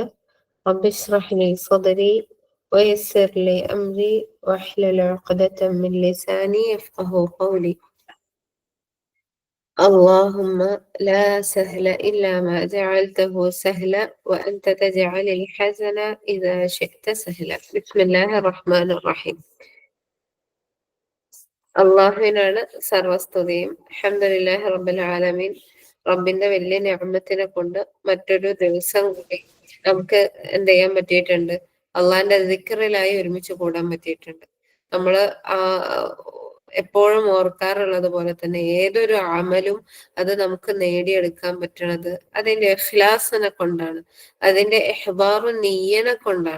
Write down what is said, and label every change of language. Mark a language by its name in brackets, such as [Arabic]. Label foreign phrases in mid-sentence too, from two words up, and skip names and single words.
[Arabic] رب اشرح لي صدري ويسر لي أمري واحلل عقدة من لساني يفقه قولي. اللهم لا سهل إلا ما جعلته سهلا وأنت تجعل الحزن إذا شئت سهلا. بسم الله الرحمن الرحيم. [Malayalam] അള്ളാഹുവിനാണ് സർവസ്തുതിയും. [Arabic] الحمد لله رب العالمين. [Malayalam] റബ്ബിന്റെ വലിയ നിഅമത്തിനെ കൊണ്ട് മറ്റൊരു ദിവസം കൂടി നമുക്ക് എന്ത് ചെയ്യാൻ പറ്റിയിട്ടുണ്ട്? അള്ളാഹിന്റെ ദിക്റിലായി ഒരുമിച്ച് കൂടാൻ പറ്റിയിട്ടുണ്ട്. നമ്മള് എപ്പോഴും ഓർക്കാറുള്ളത് പോലെ തന്നെ ഏതൊരു അമലും അത് നമുക്ക് നേടിയെടുക്കാൻ പറ്റണത് അതിന്റെ ഇഖ്ലാസിനെ കൊണ്ടാണ്, അതിന്റെ ഇഹ്ബാറു നിയ്യനെ കൊണ്ടാണ്.